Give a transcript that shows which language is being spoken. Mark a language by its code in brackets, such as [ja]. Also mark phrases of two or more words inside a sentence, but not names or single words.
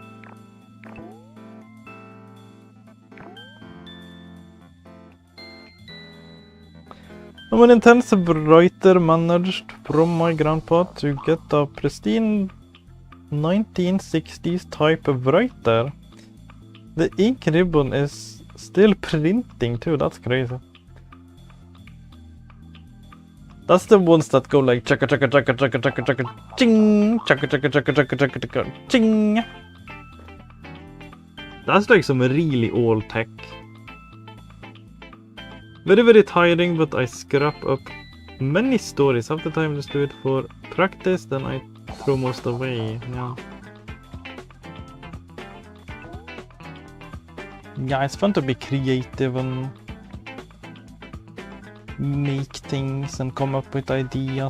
[en] I'm an intensive writer managed from my grandpa to get a pristine 1960s type of writer. The ink ribbon is still printing too, that's crazy. That's the ones that go like chaka chaka chaka chaka chaka chaka ching, chaka chaka chaka chaka chaka chaka ching. That's like some really old tech. Very very tiring, but I scrap up many stories. Half the time just do it for practice, then I throw most away. Yeah, it's fun to be creative and make things and come up with ideas.